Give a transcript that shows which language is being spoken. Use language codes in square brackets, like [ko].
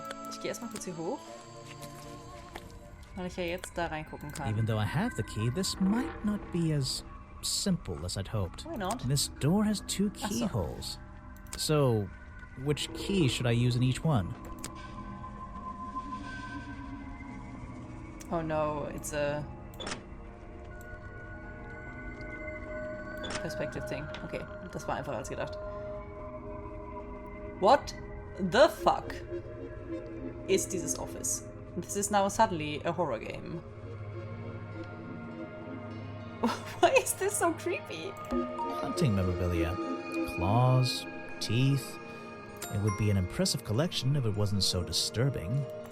[de] Ich gehe erstmal kurz hier hoch. Weil ich ja jetzt da reingucken kann. [en] Even though I have the key, this might not be as simple as I'd hoped. Why not? This door has 2 keyholes. So, which key should I use in each one? Oh no, it's a perspective thing. [de] Okay, das war einfacher als gedacht. [en] What the fuck [de] ist dieses [en] Office? This is now suddenly a horror game. Why is this so creepy? Hunting memorabilia. Claws, teeth. It would be an impressive collection if it wasn't so disturbing.